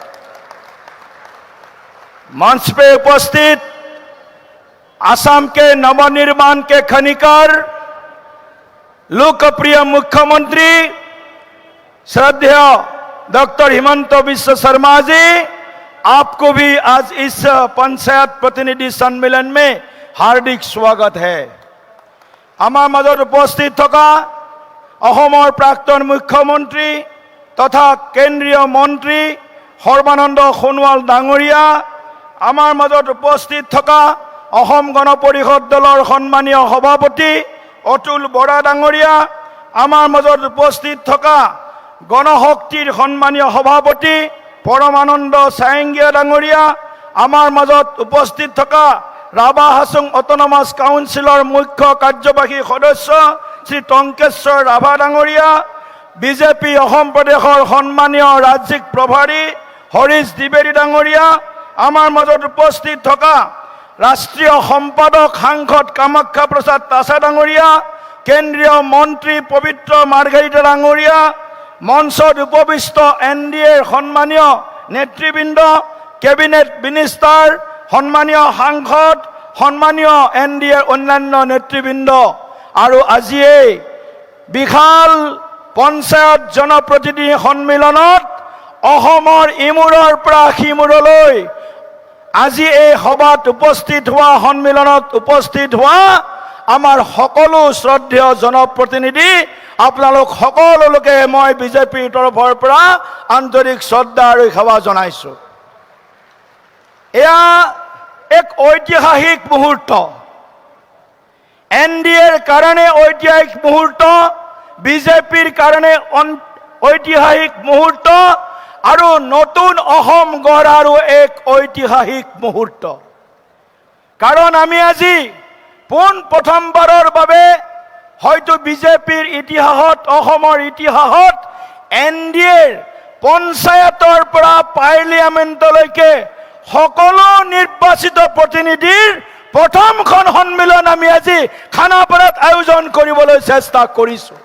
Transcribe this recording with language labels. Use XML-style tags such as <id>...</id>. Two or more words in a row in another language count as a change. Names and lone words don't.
<hi>मंच पे उपस्थित असम के नवनिर्माण के खनिकार, लोकप्रिय मुख्यमंत्री श्रद्धेय डॉक्टर हिमंत बिश्व शर्मा जी, आपको भी आज इस पंचायत प्रतिनिधि सम्मेलन में हार्दिक स्वागत है।</hi> <as>আমাৰ মাজত উপস্থিত থকা অসমৰ প্ৰাক্তন মুখ্যমন্ত্ৰী তথা কেন্দ্ৰীয় মন্ত্ৰী সৰ্বানন্দ সোনোৱাল ডাঙৰীয়া, আমাৰ মাজত উপস্থিত থকা অসম গণ পৰিষদ দলৰ সন্মানীয় সভাপতি অতুল বৰা ডাঙৰীয়া, আমাৰ মাজত উপস্থিত থকা গণশক্তিৰ সন্মানীয় সভাপতি পৰমানন্দ চায়ংগীয়া ডাঙৰীয়া, আমাৰ মাজত উপস্থিত থকা ৰাভা হাসং অটোনমাছ কাউন্সিলৰ মুখ্য কাৰ্যবাহী সদস্য শ্ৰী টংকেশ্বৰ ৰাভা ডাঙৰীয়া, বিজেপি অসম প্ৰদেশৰ সন্মানীয় ৰাজ্যিক প্ৰভাৰী হৰীশ দ্বিবেদী ডাঙৰীয়া, আমাৰ মাজত উপস্থিত থকা ৰাষ্ট্ৰীয় সম্পাদক সাংসদ কামাখ্যা প্ৰসাদ তাছা डांगरिया, কেন্দ্ৰীয় মন্ত্ৰী পবিত্ৰ মাৰ্ঘেৰিটা ডাঙৰীয়া, মঞ্চত উপবিষ্ট এনডিএৰ সন্মানীয় নেতৃবৃন্দ,</as> <en>cabinet minister,</en> <as>সন্মানীয় সাংসদ, সন্মানীয় এনডিএৰ অন্যান্য নেতৃবৃন্দ আৰু আজি বিশাল পঞ্চায়ত জনপ্ৰতিনিধি সন্মিলনত অসমৰ इमूৰৰ পৰা সিমূৰলৈ আজি এই সভাত উপস্থিত হোৱা, सम्मेलनत उपस्थित হোৱা আমাৰ সকলো শ্ৰদ্ধেয় জনপ্ৰতিনিধি, আপোনালোক সকলোকে মই বিজেপিৰ তৰফৰ পৰা আন্তৰিক শ্ৰদ্ধা আৰু সেৱা জনাইছো। এয়া এক ঐতিহাসিক মুহূৰ্ত, এনডিএৰ কাৰণে ঐতিহাসিক মুহূৰ্ত, বিজেপিৰ কাৰণে ঐতিহাসিক মুহূৰ্ত আৰু নতুন অসম গঢ়াৰো এক ঐতিহাসিক মুহূৰ্ত। কাৰণ আমি আজি পোন प्रथमबाৰৰ বাবে হয়তো বিজেপিৰ ইতিহাসত, অসমৰ ইতিহাসত এনডিএৰ পঞ্চায়তৰ পৰা পাৰ্লিয়ামেণ্টলৈকে সকলো নিৰ্বাচিত প্ৰতিনিধিৰ প্ৰথমখন সন্মিলন আমি আজি খানাপাৰাত আয়োজন কৰিবলৈ চেষ্টা কৰিছো।</as>